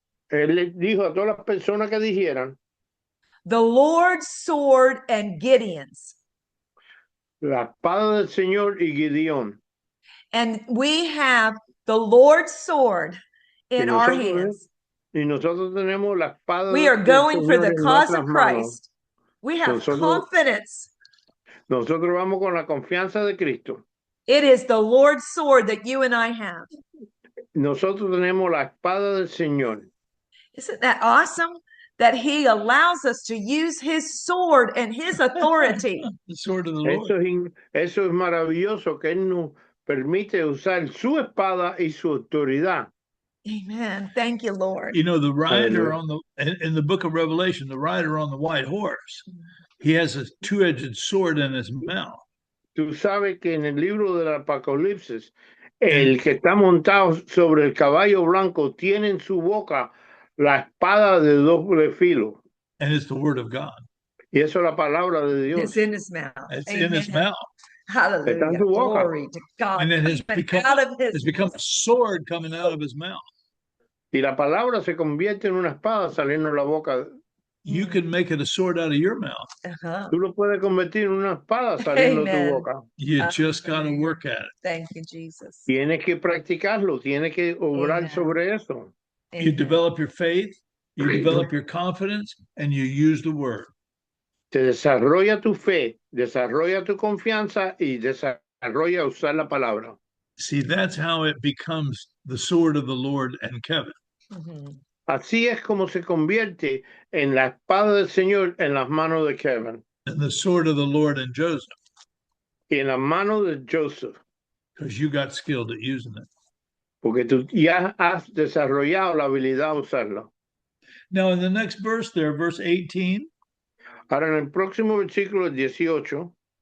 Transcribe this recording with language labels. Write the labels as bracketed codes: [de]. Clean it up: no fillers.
[es] él le dijo a todas las personas que dijeran, [en] the Lord's sword and Gideon's. [es] La espada del Señor y Gideón. [en] And we have the Lord's sword in our hands. [es] Y nosotros tenemos la espada [en] we are going for the cause of Christ. We have confidence. [es] Nosotros vamos con la confianza de Cristo. [en] It is the Lord's sword that you and I have. [es] Nosotros tenemos la espada del Señor. [en] Isn't that awesome? That he allows us to use his sword and his authority. The sword of the Lord. [es] Eso es maravilloso, que él nos permite usar su espada y su autoridad. [en] Amen. Thank you, Lord. You know, the rider in the book of Revelation, the rider on the white horse, he has a two-edged sword in his mouth. [es] Tú sabes que en el libro del Apocalipsis, el que está montado sobre el caballo blanco tiene en su boca la espada de doble filo. [en] And it's the word of God. [es] Y eso es la palabra de Dios. [en] It's in his mouth. It's in his mouth. Hallelujah. Glory to God. And it has become a sword coming out of his mouth. [es] Y la palabra se convierte en una espada saliendo de la boca [en] you can make it a sword out of your mouth. [es] Tú lo puedes convertir en una espada saliendo de tu [en] Amen. [es] boca. [en] You just got to work at it. Thank you, Jesus. [es] Tienes que practicarlo, tienes que obrar [en] Amen. [es] sobre eso. [en] You Amen. develop your faith, you develop your confidence, and you use the word. [es] Te desarrolla tu fe, desarrolla tu confianza y desarrolla usar la palabra. [en] See, that's how it becomes the sword of the Lord and Kevin. [es] Así es como se convierte en la espada del Señor en las manos de Kevin [en] And the sword of the Lord and Joseph, [es] y en las manos de Joseph, [en] because you got skilled at using it. [es] porque tú ya has desarrollado la habilidad de usarlo. [en] Now, in the next verse there, verse 18, [es] Ahora, en el próximo versículo 18,